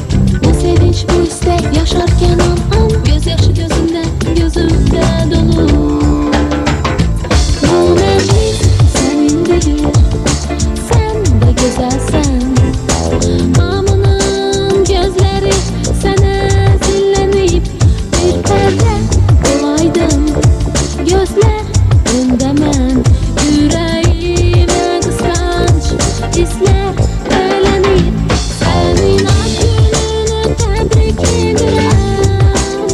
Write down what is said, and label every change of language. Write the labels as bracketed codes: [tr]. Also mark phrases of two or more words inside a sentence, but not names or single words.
[tr] Bu sevinç, bu istek yaşarken anam, gözyaşı gözümde, gözümde dolu. Bu meclis senindir, sen de güzelsen. [az] Hamının gözleri sənə zillənib, bir pərdə olaydın gözler önde mən. Ürəyimə qısqanc hisslər bələnir, sənin ad gününü təbrik edirəm.